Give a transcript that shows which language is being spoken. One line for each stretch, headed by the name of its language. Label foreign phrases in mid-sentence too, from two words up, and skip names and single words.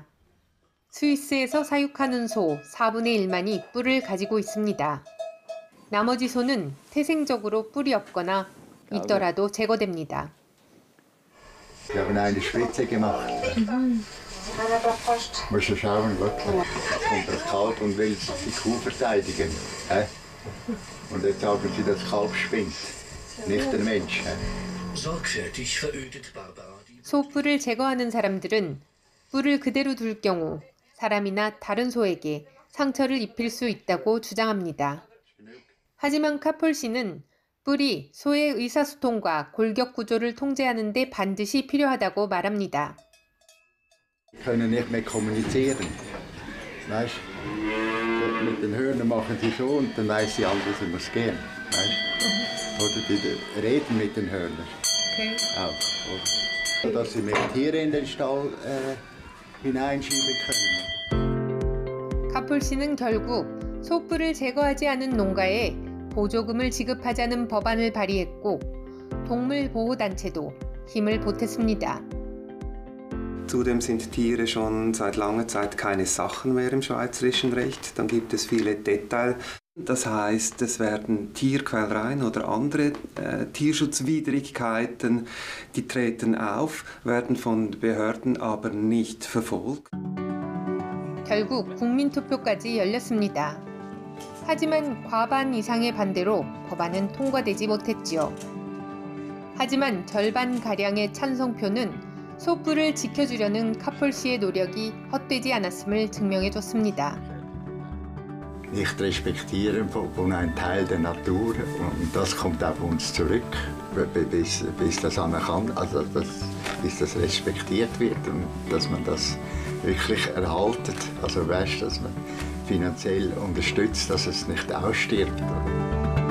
Korean: 스위스에서 사육하는 소 4분의 1만이 뿔을 가지고 있습니다. 나머지 소는 태생적으로 뿔이 없거나 있더라도 제거됩니다.
German: Wir haben eine Spritze gemacht. Musst du schauen, wirklich. Da kommt das Kalb und will die Kuh verteidigen. Und jetzt sagen sie, das Kalb spinnt, nicht der Mensch. Sorgfältig verödet Barbara.
Korean: 소 뿔을 제거하는 사람들은 뿔을 그대로 둘 경우 사람이나 다른 소에게 상처를 입힐 수 있다고 주장합니다. 하지만 카폴 씨는 뿔이 소의 의사소통과 골격 구조를 통제하는 데 반드시 필요하다고 말합니다.
German: Können nicht mehr kommunizieren. Weißt? Mit den Hörnern machen sie so und dann weiß sie alles, wie es geht. Weißt? Oder die reden mit den Hörnern. Okay. Auch. Oder? Dass sie mehr Tiere in den Stall hineinschieben können.
Korean: 카폴 씨는 결국 소뿔을 제거하지 않은 농가에 보조금을 지급하자는 법안을 발의했고 동물보호단체도 힘을 보탰습니다.
German: Zudem sind Tiere schon seit langer Zeit keine Sachen mehr im schweizerischen Recht. Dann gibt es viele Details. Das heißt, es werden Tierquälereien oder andere Tierschutzwidrigkeiten, die treten auf, werden von Behörden aber nicht verfolgt.
Korean: 결국 국민투표까지 열렸습니다. 하지만 과반 이상의 반대로 법안은 통과되지 못했지요. 하지만 절반가량의 찬성표는 소뿔을 지켜주려는 카폴 씨의 노력이 헛되지 않았음을 증명해줬습니다.
German: Nicht respektieren von einem Teil der Natur und das kommt auf uns zurück, bis das anerkannt, also bis das respektiert wird und dass man das wirklich erhaltet, also weißt, dass man finanziell unterstützt, dass es nicht ausstirbt.